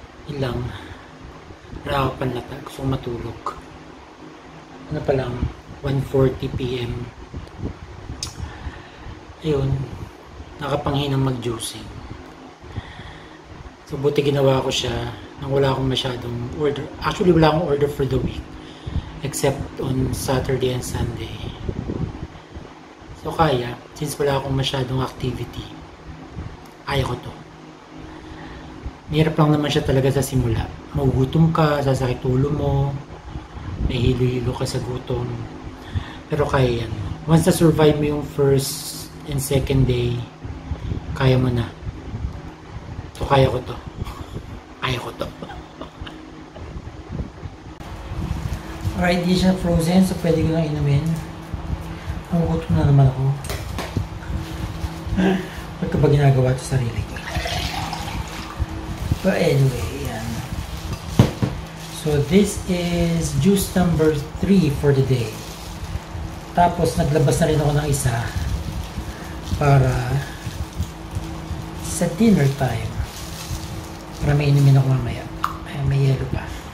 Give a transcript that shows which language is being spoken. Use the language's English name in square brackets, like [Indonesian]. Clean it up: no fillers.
[Filipino] Ilang nakakapan na gusto kong matulog. Ano pa lang, 1:40 PM. Ayun, nakapanghinang mag-juicing. So, buti ginawa ko siya nang wala akong masyadong order. [English] Actually, [Filipino] wala akong [English] order for the week. Except on Saturday and Sunday. [Filipino] So kaya, since wala akong masyadong activity, kaya ko to. Mahirap lang naman siya talaga sa simula. Magugutom ka, sasakit ulo mo, may hilo-hilo ka sa gutom. Pero kaya yan. Once na-survive mo yung first and second day, kaya mo na. So kaya ko to. Kaya ko to. Alright, di siya frozen, so pwede ko lang inumin. Nagugutom na naman ako. Ba't ko ba ginagawa ito sa sarili ko? [English] But anyway, yan. So this is juice number 3 for the day. [Filipino] Tapos naglabas na rin ako ng isa para sa dinner time. Para may inumin ako mamaya. Ay, may yelo pa.